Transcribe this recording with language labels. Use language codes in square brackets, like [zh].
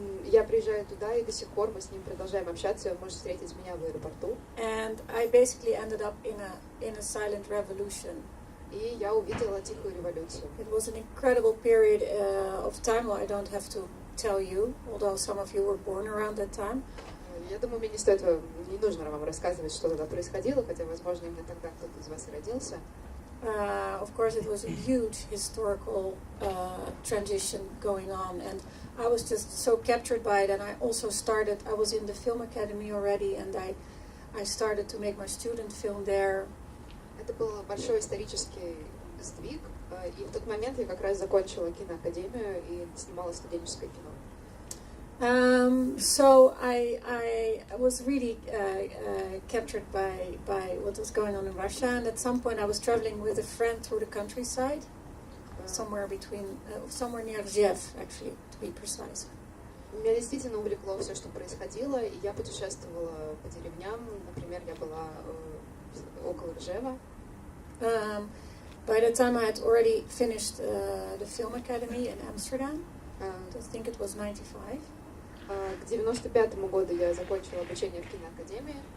[ru] Я приезжаю туда, и до сих пор мы с ним продолжаем общаться, и он может встретить меня в аэропорту. [en] And I basically ended up in a silent revolution. [ru] И я увидела тихую революцию. [en] It was an incredible period of time. Well, I don't have to tell you, although some of you were born around that time. [ru] Я думаю, мне не нужно вам рассказывать, что тогда происходило, хотя, возможно, именно тогда кто-то из вас и родился. [en] Of course, it was a huge historical transition going on, and I was just so captured by it. And I also I was in the film academy already, and I started to make my student film there. [ru] Это был большой исторический сдвиг, и в тот момент я как раз закончила киноакадемию и снимала студенческое кино. [en] So I was really captured by what was going on in Russia, and at some point I was traveling with a friend through the countryside, somewhere near Lviv, actually, to be precise. [ru] Меня действительно увлекло все, что происходило, и я путешествовала по деревням. Например, я была около Ржева. [en] By the time I had already finished the film academy in Amsterdam, I think it was 95. [ru] К 95-му году я закончила обучение в киноакадемии.